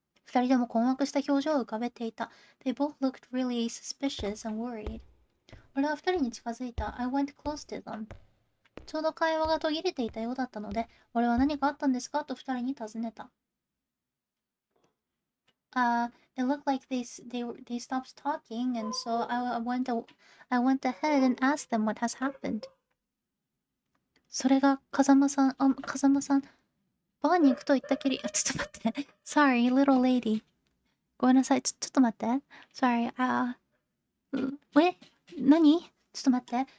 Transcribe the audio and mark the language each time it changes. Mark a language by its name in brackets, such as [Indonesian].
[Japanese] 2人とも困惑した表情を浮かべていた。 [English] They both looked really suspicious and worried. [Japanese] 俺は2人に近づいた。 [English] I went close to them. [Japanese] ちょうど会話が途切れていたようだったので、俺は何かあったんですかと2人に尋ねた。 [English] It looked like they stopped talking, and so I went ahead and asked them what has happened. [Japanese] それが風間さん、バーに行くと言ったきり、ちょっと待って。 [English] Sorry, little lady. [Japanese] ごめんなさい、ちょっと待って。Sorry, 何？ちょっと待って。